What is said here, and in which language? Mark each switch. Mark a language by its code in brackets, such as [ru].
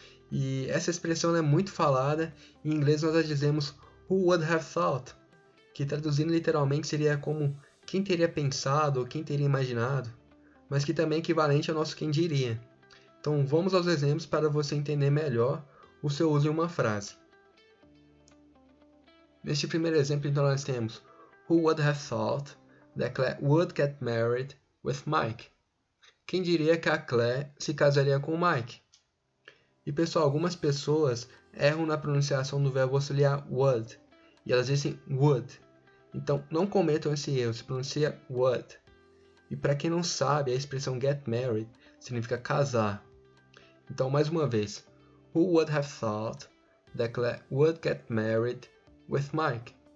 [pt] E essa expressão é muito falada. Em inglês nós a dizemos [en] who would have thought, [pt] que traduzindo literalmente seria como quem teria pensado ou quem teria imaginado, mas que também é equivalente ao nosso quem diria. Então vamos aos exemplos para você entender melhor o seu uso em uma frase. Neste primeiro exemplo, então, nós temos [en] who would have thought that Claire would get married with Mike? [pt] Quem diria que a Claire se casaria com o Mike? E pessoal, algumas pessoas erram na pronunciação do verbo auxiliar would, e elas dizem would. Então não cometam esse erro, se pronuncia would. E para quem não sabe, a expressão get married significa casar. Então mais uma vez, [en] who would have thought that Claire would get married with Mike?